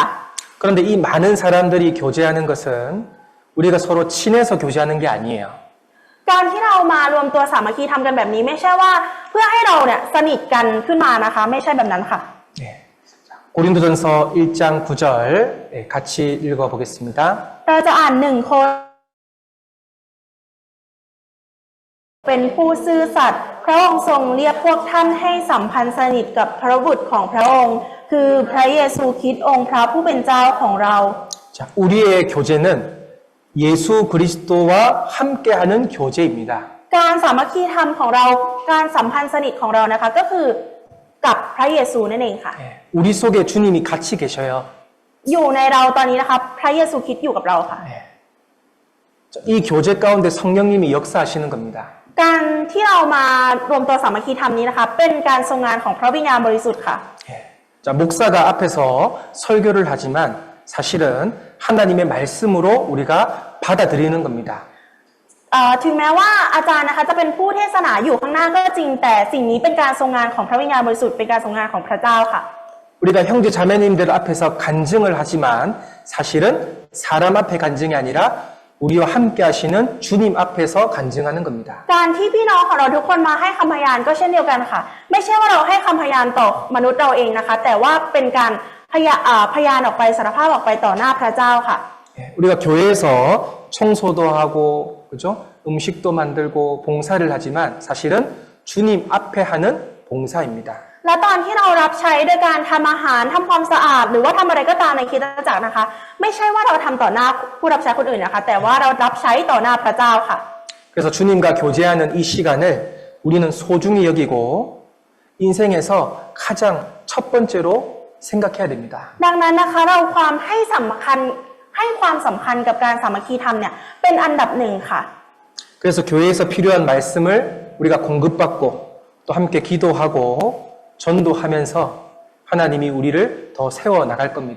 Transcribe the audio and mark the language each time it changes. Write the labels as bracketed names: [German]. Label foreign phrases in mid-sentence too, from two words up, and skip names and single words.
[Korean] 그런데 이 많은 사람들이 교제하는 것은 우리가 서로 친해서 교제하는 게 아니에요. [Thai] การที่เรามารวมตัวสามัคคีทำกันแบบนี้ไม่ใช่ว่าเพื่อให้เราเนี่ยสนิทกันขึ้นมานะคะไม่ใช่แบบนั้นค่ะ [Korean] 네. 고린도전서 1장 9절 같이 읽어보겠습니다. [Thai] เราจะอ่านหนึ่งคนเป็นผู้ซื่อสัตย์พระองค์ทรงเรียกพวกท่านให้สัมพันธ์สนิทกับพระบุตรของพระองค์คือพระเยซูคริสต์องค์พระผู้เป็นเจ้าของเรา [Korean] 자, 우리의 교제는 예수 그리스도와 함께하는 교제입니다. [Thai] การสามัคคีธรรมของเราการสัมพันธ์สนิทของเรานะคะก็คือกับพระเยซูนั่นเองค่ะ [Korean] 예, 우리 속에 주님이 같이 계셔요. [Thai] อยู่ในเราตอนนี้นะคะพระเยซูคริสต์อยู่กับเราค่ะ [Korean] 예. 자, 이 교제 가운데 성령님이 역사하시는 겁니다. [Thai] การที่เรามารวมตัวสามัคคีธรรมนี้นะคะเป็นการทรงงานของพระวิญญาณบริสุทธิ์ค่ะ [Korean] 예. 자, 목사가 앞에서 설교를 하지만 사실은 하나님의 말씀으로 우리가 받아들이는 겁니다. [Thai] ถึงแม้ว่าอาจารย์นะคะจะเป็นผู้เทศนาอยู่ข้างหน้าก็จริงแต่สิ่งนี้เป็นการทรงงานของพระวิญญาณบริสุทธิ์เป็นการทรงงานของพระเจ้าค่ะ [Korean] 우리가 형제 자매님들 앞에서 간증을 하지만 사실은 사람 앞에 간증이 아니라 우리와 함께 하시는 주님 앞에서 간증하는 겁니다. [Thai] การที่พี่น้องของเราทุกคนมาให้คำพยานก็เช่นเดียวกันค่ะไม่ใช่ว่าเราให้คำพยานต่อมนุษย์เราเองนะคะแต่ว่าเป็นการพยานออกไปสารภาพออกไปต่อหน้าพระเจ้าค่ะ [Korean] 우리가 교회에서 청소도 하고 그죠? 음식도 만들고 봉사를 하지만 사실은 주님 앞에 하는 봉사입니다. [Thai] และตอนที่เรารับใช้โดยการทำอาหารทำความสะอาดหรือว่าทำอะไรก็ตามในคริสตจักรนะคะไม่ใช่ว่าเราทำต่อหน้าผู้รับใช้คนอื่นนะคะแต่ว่าเรารับใช้ต่อหน้าพระเจ้าค่ะ [Korean] 그래서 주님과 교제하는 이 시간을 우리는 소중히 여기고 인생에서 가장 첫 번째로 생각해야 됩니다. [Thai] ดังนั้นนะคะเราให้ความสำคัญกับการสามัคคีธรรมเนี่ยเป็นอันดับหนึ่งค่ะ [Korean] 그래서 교회에서 필요한 말씀을 우리가 공급받고 또 함께 기도하고 전도하면서 하나님이 우리를 더 세워 나갈 겁니다.